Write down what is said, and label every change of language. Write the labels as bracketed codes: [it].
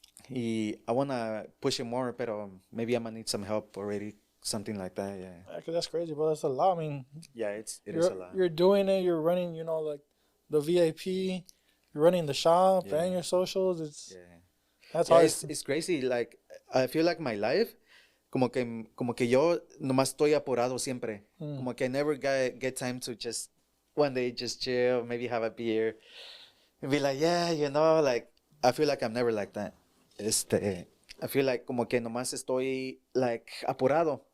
[es] Y [en] I want to push it more, [es] pero [en] maybe I'm going to need some help already, something like that, yeah. Cause that's crazy, bro. That's a lot. I mean, Yeah, it is a lot. You're doing it. You're running, like the VIP. You're running the shop and your socials. That's hard. It's crazy. Like, I feel like my life, [es] como que yo nomás estoy apurado siempre. Como que [en] I never get time to just one day just chill, maybe have a beer, and be like, yeah, like, I feel like I'm never like that. I feel like [es] como que nomás estoy [en] like [es] apurado.